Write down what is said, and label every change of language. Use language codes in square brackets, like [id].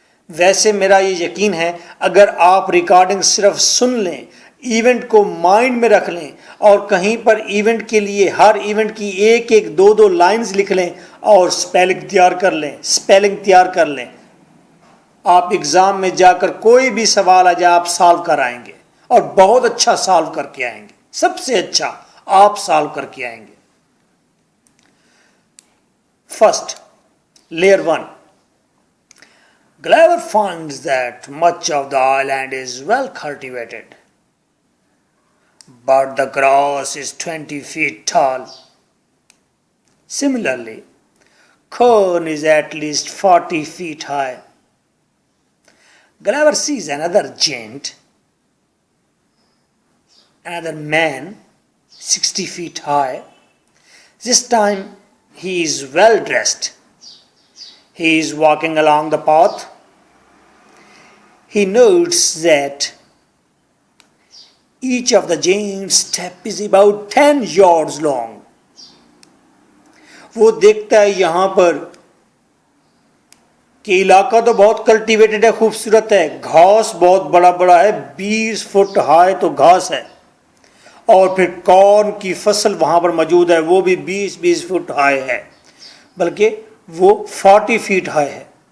[ur] ویسے میرا یہ یقین ہے اگر آپ ریکارڈنگ صرف سن لیں ایونٹ کو مائنڈ میں رکھ لیں اور کہیں پر ایونٹ کے لیے ہر ایونٹ کی 1-2 لائنز لکھ لیں اور سپیلنگ تیار کر لیں آپ ایگزام میں جا کر کوئی بھی سوال آ جائے آپ سالو کر آئیں گے اور بہت اچھا سالو کر کے آئیں گے. سب سے اچھا آپ سالو کر کے آئیں گے. [en] First layer 1 Gulliver finds that much of the island is well cultivated, but the grass is 20 feet tall. Similarly, corn is at least 40 feet high. Gulliver sees another giant, another man 60 feet high. This time he is well dressed. He is walking along the path. He notes that each of the giant's step is about 10 yards long. [ur] وہ دیکھتا ہے یہاں پر کہ علاقہ تو بہت cultivated ہے خوبصورت ہے گھاس بہت بڑا بڑا ہے 20 فٹ ہائی تو گھاس ہے اور پھر کارن کی فصل وہاں پر موجود ہے وہ بھی 20 فٹ ہائی ہے بلکہ وہ 40 فیٹ ہائی ہے.